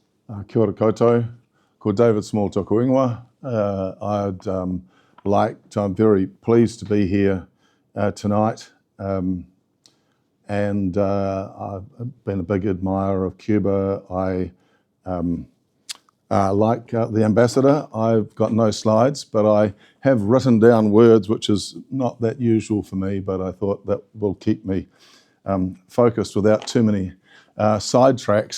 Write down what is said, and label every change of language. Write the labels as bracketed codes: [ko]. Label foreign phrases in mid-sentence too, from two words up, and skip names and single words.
[mi] Kia ora koutou, ko David Small tōku ingoa. [en] I'm very pleased to be here tonight, and I've been a big admirer of Cuba. I like the ambassador. I've got no slides, but I have written down words, which is not that usual for me, but I thought that will keep me focused without too many sidetracks.